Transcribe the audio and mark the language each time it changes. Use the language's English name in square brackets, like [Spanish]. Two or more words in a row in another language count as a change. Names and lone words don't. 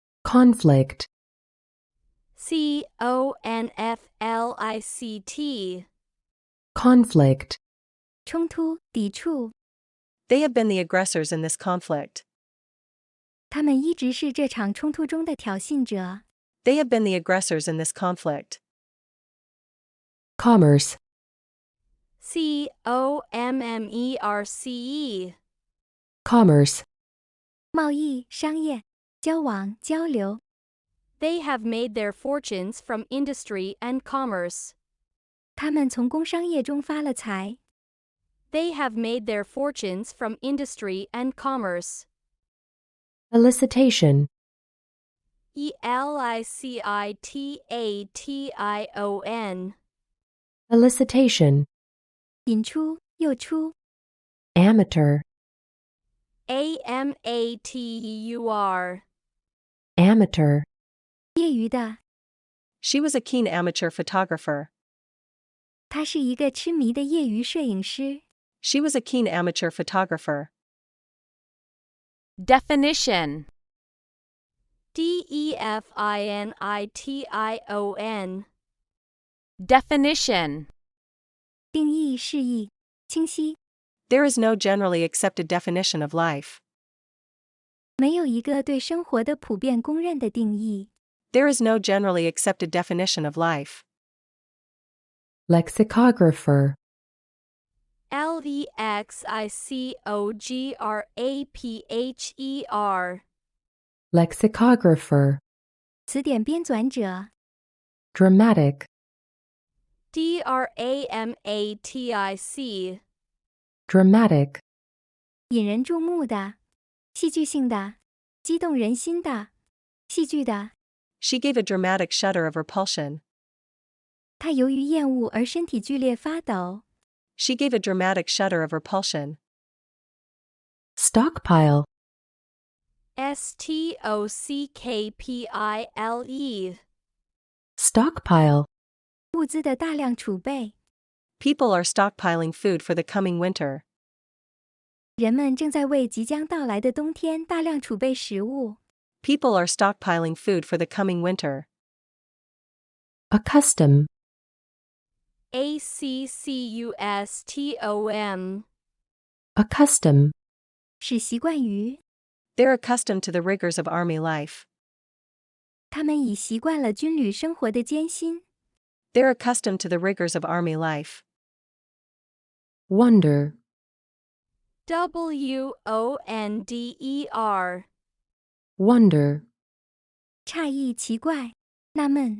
[English] Conflict. conflict. conflict, [Chinese] 冲突、抵触。 [English] They have been the aggressors in this conflict. [Chinese] 他们一直是这场冲突中的挑衅者。 [English] They have been the aggressors in this conflict. commerce, commerce, commerce, [Chinese] 贸易、商业、交往、交流。 [English] They have made their fortunes from industry and commerce. [Chinese] 他们从工商业中发了财。 [English] They have made their fortunes from industry and commerce. elicitation, elicitation, elicitation, [Chinese] 引出、诱出。 [English] amateur, amateur, amateur, [Chinese] 业余的。 [English] She was a keen amateur photographer. [Chinese] 他是一个痴迷的业余摄影師。 [English] She was a keen amateur photographer. Definition. definition. Definition. [Chinese] 定義釋義，清晰。 [English] There is no generally accepted definition of life. [Chinese] 沒有一個對生活的普遍公認的定義。 [English] There is no generally accepted definition of life. lexicographer, lexicographer, lexicographer, [Chinese] 詞典編纂者。 [English] dramatic, dramatic, dramatic, [Chinese] 引人注目的，戲劇性的，激動人心的，戲劇的。 [English] She gave a dramatic shudder of repulsion. [Chinese] 他由於厭惡而身體劇烈發抖。 [English] She gave a dramatic shudder of repulsion. stockpile, stockpile, stockpile, [Chinese] 物資的大量儲備。 [English] People are stockpiling food for the coming winter. [Chinese] 人們正在為即將到來的冬天大量儲備食物。 [English] People are stockpiling food for the coming winter. accustom, accustom, accustom, [Chinese] 使習慣於， [English] They're accustomed to the rigors of army life. [Chinese] 他們已習慣了軍旅生活的艱辛。 [English] They're accustomed to the rigors of army life. wonder, wonder, wonder, [Chinese] 诧異、奇怪、納悶。